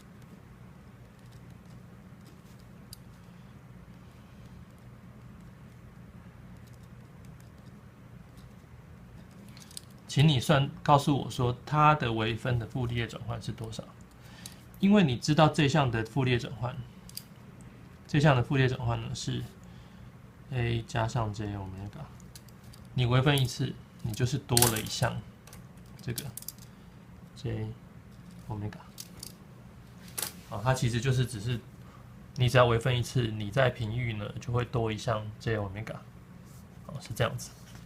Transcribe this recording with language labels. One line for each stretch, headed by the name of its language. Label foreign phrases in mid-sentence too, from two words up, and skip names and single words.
Chinese: 請你告訴我說，它的微分的傅立葉轉換是多少？因為你知道這項的傅立葉轉換，這項的傅立葉轉換呢是 a 加上 j omega， 你微分一次，你就是多了一項這個 j omega。它其實就是只是你只要微分一次，你在頻域呢就會多一項 j omega， 是這樣子。